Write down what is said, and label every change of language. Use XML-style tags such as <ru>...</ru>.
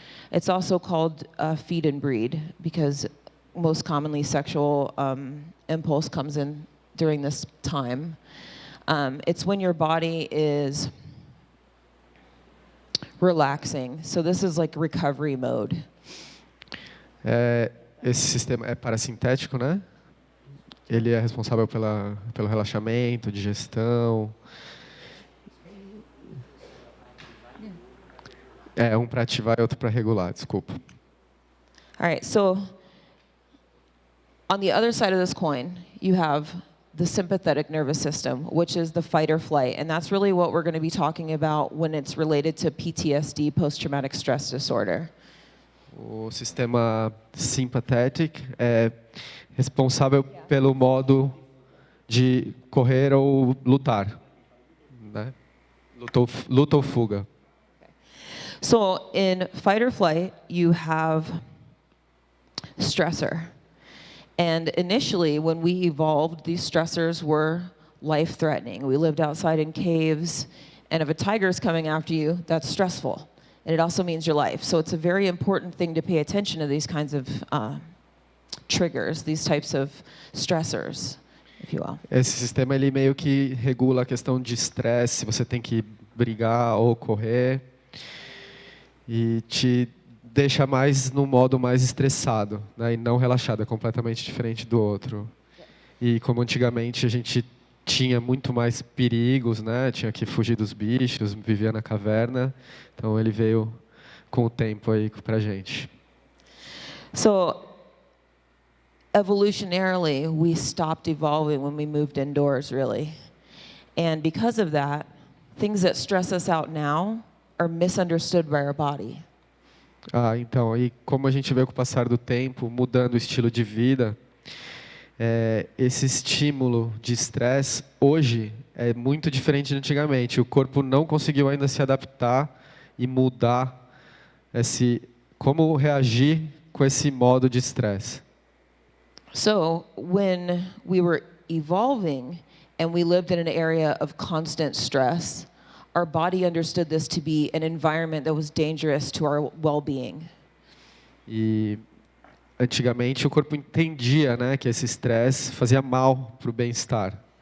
<en>It's also called feed and breed because most commonly sexual impulse comes in during this time. It's when your body is relaxing. So this is like recovery mode.</en> <pt>Esse sistema é parasintético, né? Ele é responsável pelo relaxamento, digestão. Um para ativar e outro para regular, desculpa.</pt> <en>All right, so on the other side of this coin, you have the sympathetic nervous system, which is the fight or flight. And that's really what we're going to be talking about when it's related to PTSD, post-traumatic stress disorder.</en> <pt>O sistema simpatético é responsável pelo modo de correr ou lutar, né? Luta ou fuga.</pt> <en>So in fight or flight, you have stressor. And initially, when we evolved, these stressors were life-threatening. We lived outside in caves, and if a tiger's coming after you, that's stressful. And it also means your life. So it's a very important thing to pay attention to these kinds of triggers, these types of stressors, if you will.</en> <pt>Esse sistema ele meio que regula a questão de estresse, se você tem que brigar ou correr, e te deixa mais num modo mais estressado, né, e não relaxado, é completamente diferente do outro. E como antigamente a gente tinha muito mais perigos, né, tinha que fugir dos bichos, vivia na caverna, então ele veio com o tempo aí pra gente.</pt> <en>So evolutionarily, we stopped evolving when we moved indoors, really. And because of that, things that stress us out now are misunderstood by our body.</en> <pt>Então, aí como a gente vê com o passar do tempo, mudando o estilo de vida, esse estímulo de estresse hoje é muito diferente de antigamente. O corpo não conseguiu ainda se adaptar e mudar como reagir com esse modo de estresse.</pt> <en>So when we were evolving and we lived in an area of constant stress, our body understood this to be an environment that was dangerous to our well-being.</en> <pt>E antigamente o corpo entendia, né, que esse estresse fazia mal para o bem-estar.</pt>